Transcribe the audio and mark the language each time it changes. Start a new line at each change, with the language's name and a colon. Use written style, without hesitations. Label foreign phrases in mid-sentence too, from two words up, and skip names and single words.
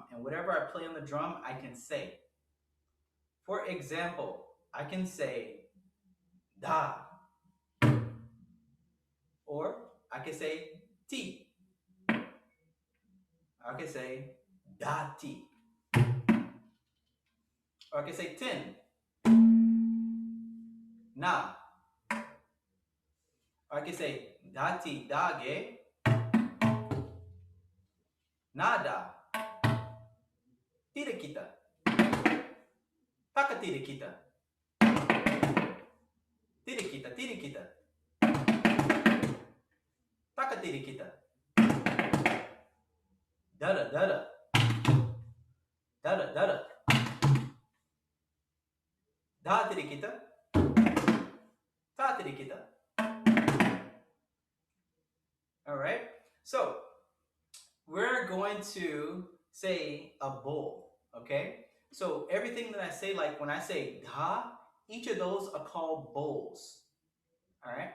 English: And whatever I play on the drum, I can say. For example, I can say da, or I can say ti. I can say da ti. Or I can say tin, na. Or I can say da ti da ge, nada, tira kita, taka tira kita, tira kita, tira kita, taka tira kita, dada dada, dada dada, da tira kita, ta tira kita. All right, so we're going to say a bowl, okay? So everything that I say, like when I say da, each of those are called bowls, all right?